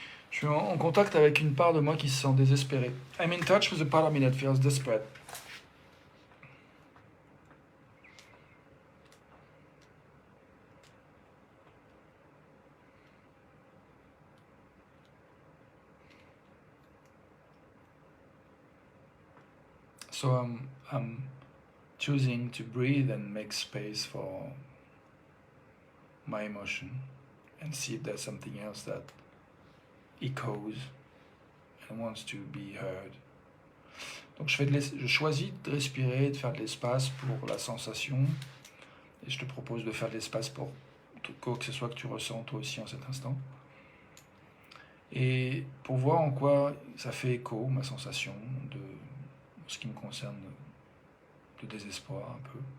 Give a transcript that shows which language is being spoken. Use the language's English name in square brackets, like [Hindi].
[French] Je suis en contact avec une part de moi qui se sent désespérée. [English] I'm in touch with a part of me that feels desperate. So I'm choosing to breathe and make space for my emotion and see if there's something else that echoes and wants to be heard. [French] Donc je choisis de respirer, de faire de l'espace pour la sensation, et je te propose de faire de l'espace pour quoi que ce soit que tu ressens toi aussi en cet instant. Et pour voir en quoi ça fait écho, ma sensation de ce qui me concerne, de désespoir un peu.